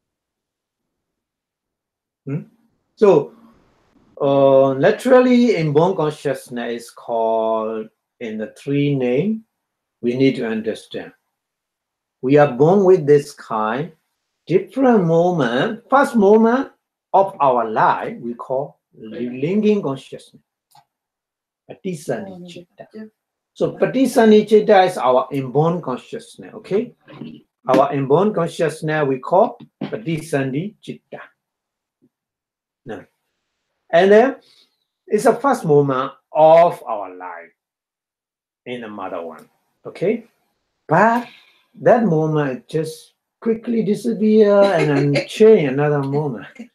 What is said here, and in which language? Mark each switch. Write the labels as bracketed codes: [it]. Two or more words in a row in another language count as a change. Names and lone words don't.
[en] So naturally, inborn consciousness is called in the 3 names. We need to understand. We are born with this kind, different moment. First moment of our life we call relinking consciousness. [pi] Paṭisandhi citta. [en] So [pi] paṭisandhi citta [en] is our inborn consciousness. Okay, our inborn consciousness we call [pi] paṭisandhi citta. [en] No. And then it's the first moment of our life in the mother one. Okay, but that moment just quickly disappear and then change another moment.